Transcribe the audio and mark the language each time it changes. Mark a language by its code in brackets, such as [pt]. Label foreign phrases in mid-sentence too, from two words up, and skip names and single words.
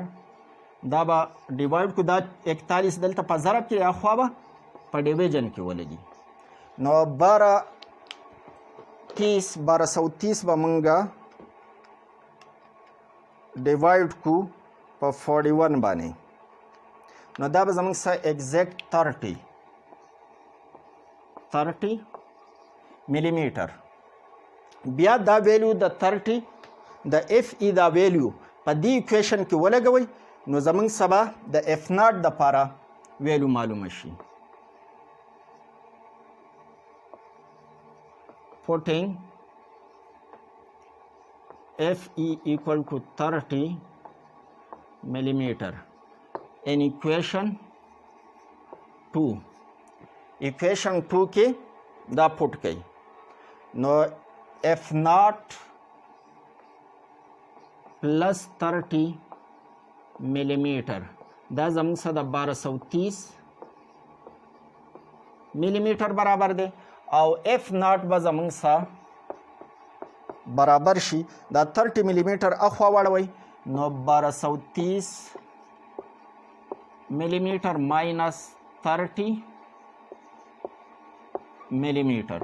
[ps] دا به ډیوایډ کو، دا 41 دلته په ضرب کې اخوا به په ډیویژن کې ولګي، نو 1230 به مونږه ډیوایډ کو په 41 باندې، نو دا به زموږ سره [en] exact 30 millimeter. [ps] بیا دا ویلیو د 30 د اف ای دا ویلیو په دې ایکویشن کې ولګوئ نو زموږ سبا د [en] f naught [ps] دپاره ویلیو معلومه شي. [en] putting f e equal to 30 millimeter in equation 2. [ps] equation 2 کې دا پټ کړئ نو [en] f naught plus 30 millimeter [ps] دا زموږ سره د 1230 ملي میټر برابر دی، او f naught به زموږ سره برابر شي دا 30 ملي میټر اخوا واړوئ نو 1230 [en] millimeter minus 30 millimeter.